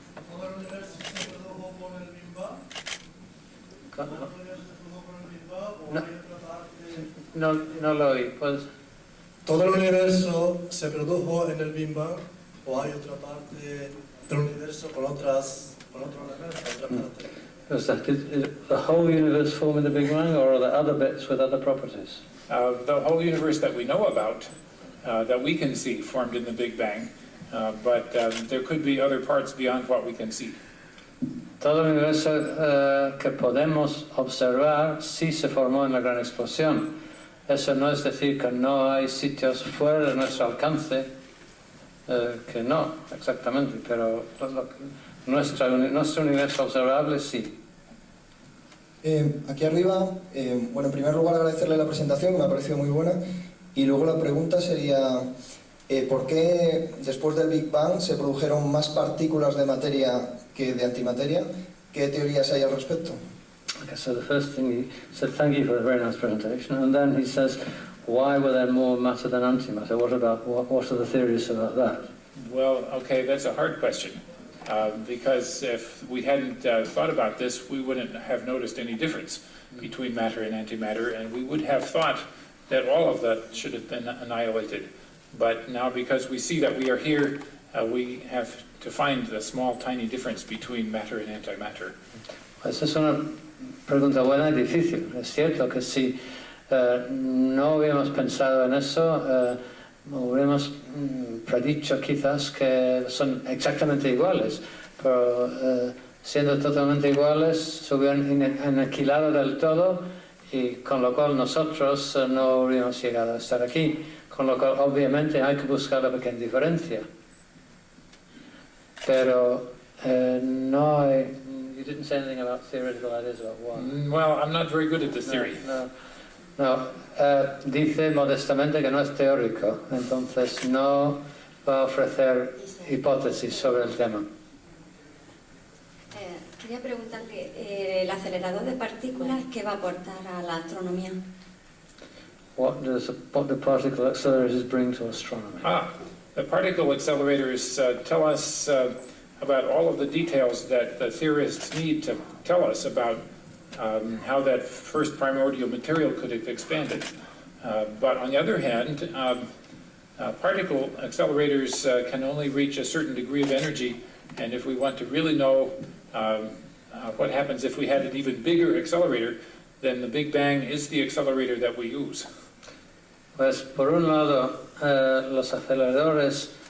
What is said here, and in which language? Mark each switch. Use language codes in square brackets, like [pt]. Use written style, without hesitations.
[es] ¿Todo el universo se produjo con el Big Bang? ¿Cómo? ¿Todo el universo se produjo con el Big Bang o hay otra parte? No lo oí. Pues, ¿Todo el universo se produjo en el Big Bang o hay otra parte del universo con otro elemento, otra parte? [en] was that did the whole universe form in the Big Bang, or are there other bits with other properties? The whole universe that we know about, that we can see, formed in the Big Bang, but there could be other parts beyond what we can see. [es] Todo el universo que podemos observar sí se formó en la Gran Explosión. Eso no es decir que no hay sitios fuera de nuestro alcance, que no, exactamente, pero nuestro universo observable sí. Aquí arriba, bueno, en primer lugar agradecerle la presentación, que me ha parecido muy buena, y luego la pregunta sería, ¿por qué después del Big Bang se produjeron más partículas de materia que de antimateria? ¿Qué teorías hay al respecto? [en] Okay, so the first thing he said, thank you for a very nice presentation, and then he says, why were there more matter than antimatter? What are the theories about that? Well, okay, that's a hard question, because if we hadn't thought about this, we wouldn't have noticed any difference between matter and antimatter, and we would have thought that all of that should have been annihilated. But now, because we see that we are here, we have to find the small, tiny difference between matter and antimatter. [es] Esa es una pregunta buena y difícil. Es cierto que si no hubiéramos pensado en eso, hubiéramos predicho quizás que son exactamente iguales, pero siendo totalmente iguales se hubieran aniquilado del todo, y con lo cual nosotros no hubiéramos llegado a estar aquí, con lo cual obviamente hay que buscar la pequeña diferencia. Pero no hay... [en] You didn't say anything about theoretical ideas about why. Well, I'm not very good at this theory. [es] No, dice modestamente que no es teórico, entonces no va a ofrecer hipótesis sobre el tema. Quería preguntarle, el acelerador de partículas, ¿qué va a aportar a la astronomía? [en] What do particle accelerators bring to astronomy? The particle accelerators tell us about all of the details that the theorists need to tell us about how that first primordial material could have expanded. But on the other hand, particle accelerators can only reach a certain degree of energy, and if we want to really know what happens if we had an even bigger accelerator, then the Big Bang is the accelerator that we use. [es] Pues por un lado, los aceleradores